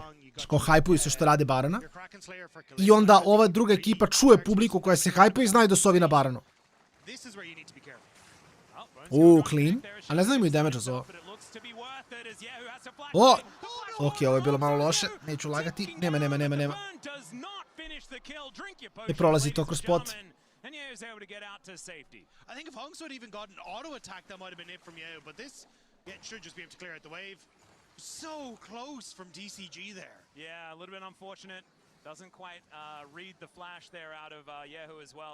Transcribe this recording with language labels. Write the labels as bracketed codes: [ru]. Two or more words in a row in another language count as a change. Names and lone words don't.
[hr] Ko hajpuju se što rade Barona. I onda ova druga ekipa čuje publiku koja se hajpuje i znaju da su ovi na Baronu. [en] Clean. [hr] Ali ne znam imaju damage za ovo. Ok, ovo je bilo malo loše. Neću lagati. Nema. Ne prolazi to kroz spot. [en] And Yeo's able to get out to safety. I think if Hunks would even got an auto attack, that might have been it from Yeo, but this should just be able to clear out the wave. So close from DCG there. Yeah, a little bit unfortunate. Doesn't quite read the flash there out of Yeho as well.